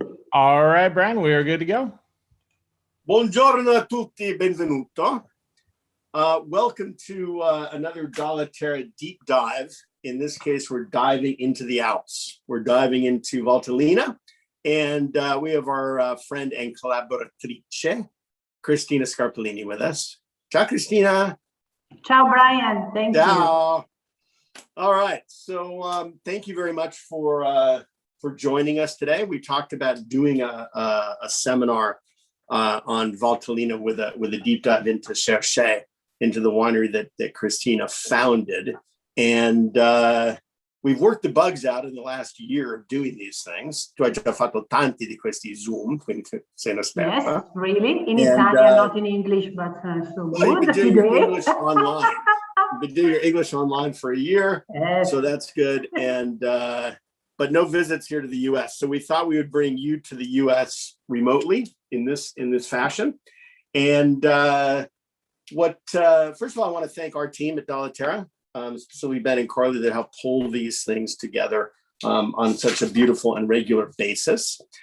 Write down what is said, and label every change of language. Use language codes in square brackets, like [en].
[en] All right, Brian, we are good to go. [it] Buongiorno a tutti, benvenuto. [en] Welcome to another Dalla Terra deep dive. In this case, we're diving into the Alps. We're diving into Valtellina, and we have our friend and collaboratrice, Cristina Scarpellini, with us. [it] Ciao, Cristina. [en] Ciao, Brian. Thank you. All right. So thank you very much for joining us today. We talked about doing a seminar on Valtellina with a deep dive into Scerscé, into the winery that Cristina founded. And we've worked the bugs out in the last year of doing these things. [it] Tu hai già fatto tanti di questi Zoom, quindi sei un'esperta. [en] Yes, really? In Italian, not in English, but so well, good you've been doing today. your English online. You've been doing your English online for a year, yes. So that's good. And but no visits here to the U.S. So we thought we would bring you to the U.S. remotely in this fashion. And first of all, I want to thank our team at Dalla Terra, specifically Ben and Carly, that help pull these things together on such a beautiful and regular basis.